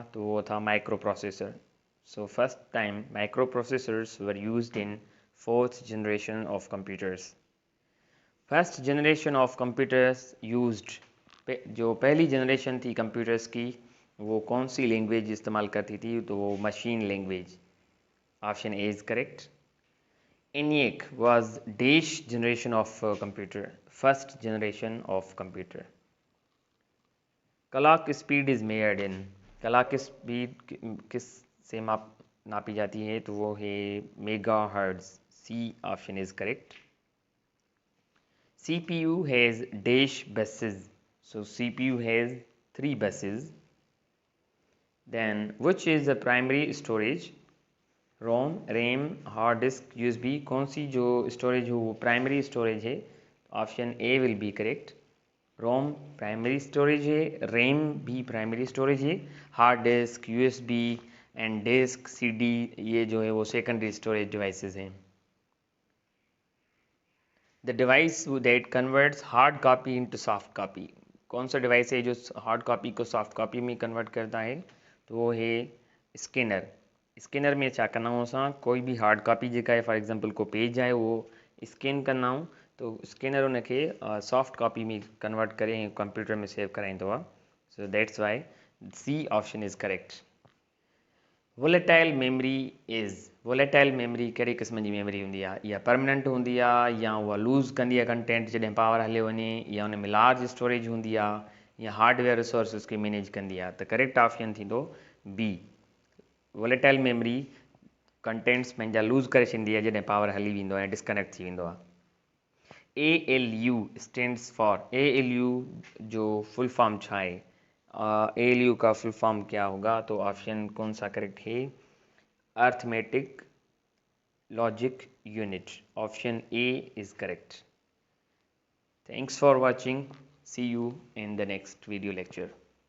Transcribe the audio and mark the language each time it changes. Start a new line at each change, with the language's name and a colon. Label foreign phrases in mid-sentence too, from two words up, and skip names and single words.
Hindi: तो वो था
English: microprocessor. So first time microprocessors were used in fourth generation of computers. first generation of computers used,
Hindi: जो पहली जनरेशन थी कंप्यूटर्स की, वो कौन सी लैंग्वेज इस्तेमाल करती थी? तो वो
English: machine language. Option A is correct. ENIAC was dash generation of computer, first generation of computer. clock speed is measured in, clock speed
Hindi: किस से नापी जाती है? तो वो है मेगाहर्ट्ज।
English: C option is correct. CPU has dash buses, so CPU has 3 buses. Then which is the primary storage?
Hindi: रोम, रैम, हार्ड डिस्क, USB, कौन सी जो स्टोरेज हो वो प्राइमरी स्टोरेज है?
English: Option A will be correct.
Hindi: रोम
English: primary storage
Hindi: है, रैम भी
English: primary storage
Hindi: है,
English: hard disk, USB and disk,
Hindi: CD ये जो है वो
English: secondary storage devices
Hindi: हैं।
English: the device that converts hard copy into soft copy,
Hindi: कौन सा डिवाइस है जो
English: hard copy
Hindi: को
English: soft copy
Hindi: में कन्वर्ट करता है? तो वो है स्कैनर।
Sindhi: स्कैनर में छा कंदा आहियूं असां? कोई भी
English: hard copy
Sindhi: जेका आहे,
English: for example
Sindhi: को पेज आहे उहो स्कैन कंदा आहियूं तो स्कैनर उनखे
English: soft copy
Sindhi: में कन्वर्ट करे कंप्यूटर में सेव कराईंदो आहे।
English: So that's why C option is correct. volatile memory
Sindhi: कहिड़ी क़िस्म जी मेमरी हूंदी आहे? इहा परमानेंट हूंदी आहे या उहा लूज़ कंदी आहे कंटेंट जॾहिं पावर हले वञे, या उन में
English: large storage
Sindhi: हूंदी आहे, या
English: hardware resources
Sindhi: खे मैनेज कंदी आहे? त
English: correct option
Sindhi: थींदो बी।
English: volatile memory contents
Sindhi: पंहिंजा लूज़ करे छॾींदी आहे जॾहिं पावर हली वेंदो आहे ऐं डिस्कनेक्ट थी वेंदो आहे।
English: ALU stands for,
Sindhi: ALU जो
English: full form
Sindhi: छा है?
Hindi: ALU का
English: full form
Hindi: क्या होगा? तो ऑप्शन कौन सा करेक्ट है?
English: arithmetic logic unit, ऑप्शन A is correct. Thanks for watching. See you in the next video lecture.